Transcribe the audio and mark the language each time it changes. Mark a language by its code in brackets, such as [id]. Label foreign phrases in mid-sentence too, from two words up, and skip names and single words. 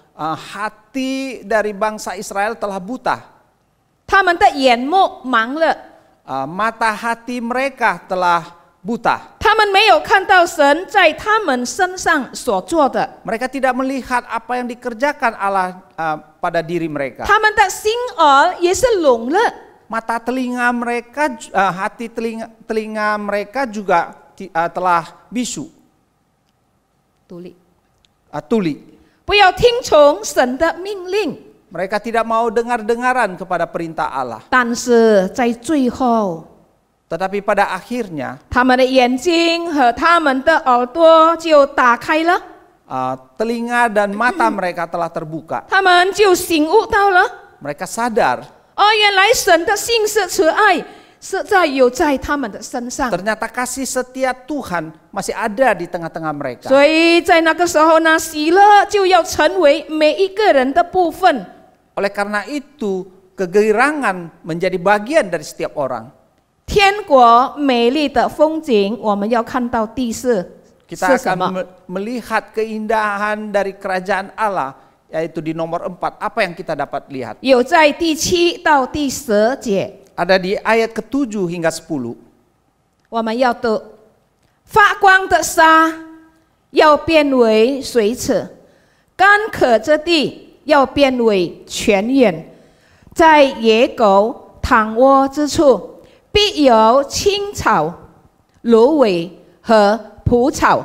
[id] hati dari bangsa Israel telah buta. [zh] 他们的眼目盲了， [id] Mata hati mereka telah buta. [zh] 他们没有看到神在他们身上所做的， [id] Mereka tidak melihat apa yang dikerjakan Allah pada diri mereka. [zh] 他们的心耳也是聋了。 [id] Mata telinga mereka, hati telinga mereka juga telah bisu, [zh] 独立， [id] tuli. [zh] 不要听从神的命令。 [id] Mereka tidak mau dengar-dengaran kepada perintah Allah. [zh] 但是在最后， [id] Tetapi pada akhirnya [zh] 他们的眼睛和他们的耳朵就打开了， [id] telinga dan mata mereka telah terbuka. [zh] 他们就醒悟到了， [id] Mereka sadar [zh] 原来神的信是慈爱，是有在他们的身上。 [id] ternyata kasih setia Tuhan masih ada di tengah-tengah mereka. [zh] 所以在那个时候呢，喜乐就要成为每一个人的部分。 [id] Oleh karena itu, kegembiraan menjadi bagian dari setiap orang. [zh] 天国美丽的风景，我们要看到第四 [id] Kita [zh] 是什么？ [id] akan melihat keindahan dari kerajaan Allah, yaitu di nomor 4. Apa yang kita dapat lihat? [zh] 有在第7到第10节， [id] Ada di ayat ke-7 hingga 10. [zh] 我们要读：发光的沙要变为水池，干渴之地要变为泉源， 在野狗躺窝之处，必有青草、芦苇和蒲草。